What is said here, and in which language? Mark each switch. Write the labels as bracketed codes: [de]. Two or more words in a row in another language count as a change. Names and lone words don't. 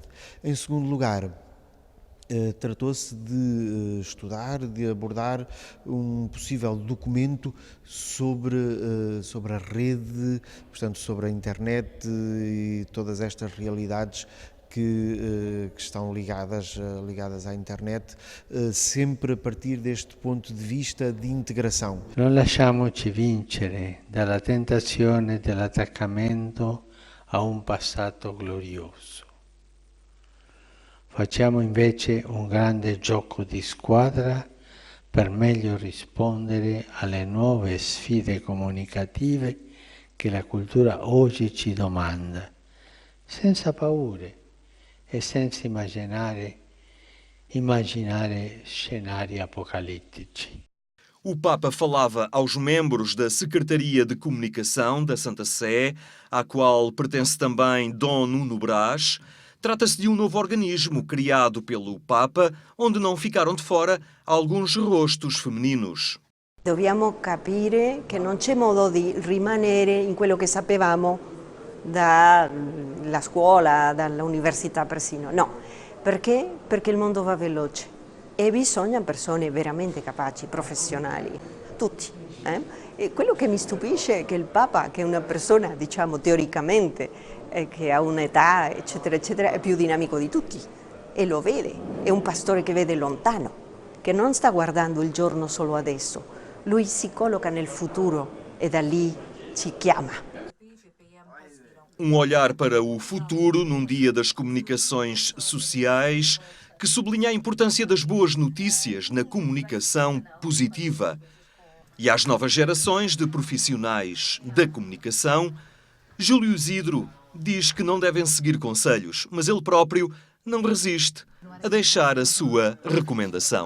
[pt] Em segundo lugar, tratou-se de estudar, de abordar um possível documento sobre a rede, portanto, sobre a internet e todas estas realidades que estão ligadas à internet, sempre a partir deste ponto de vista de integração. [it] Non lasciamoci vincere dalla tentazione dell'attaccamento a un passato glorioso. Facciamo invece un grande gioco di squadra per meglio rispondere alle nuove sfide comunicative che la cultura oggi ci domanda, senza paure e senza immaginare scenari apocalittici. [pt] O Papa falava aos membros da Secretaria de Comunicação da Santa Sé, à qual pertence também Dom Nuno Brás. Trata-se de um novo organismo criado pelo Papa, onde não ficaram de fora alguns rostos femininos. [it] Dobbiamo capire che non c'è modo di rimanere in quello che sapevamo dalla scuola, dall'università persino. No, perché? Perché il mondo va veloce e bisogna persone veramente capaci, professionali, tutti. E quello che mi stupisce è che il Papa, che è una persona, diciamo, teoricamente, che ha un'età, eccetera, eccetera, è più dinamico di tutti e lo vede. È un pastore che vede lontano, che non sta guardando il giorno solo adesso. Lui si colloca nel futuro e da lì ci chiama. [pt] Um olhar para o futuro num dia das comunicações sociais que sublinha a importância das boas notícias na comunicação positiva. E às novas gerações de profissionais da comunicação, Júlio Isidro diz que não devem seguir conselhos, mas ele próprio não resiste a deixar a sua recomendação.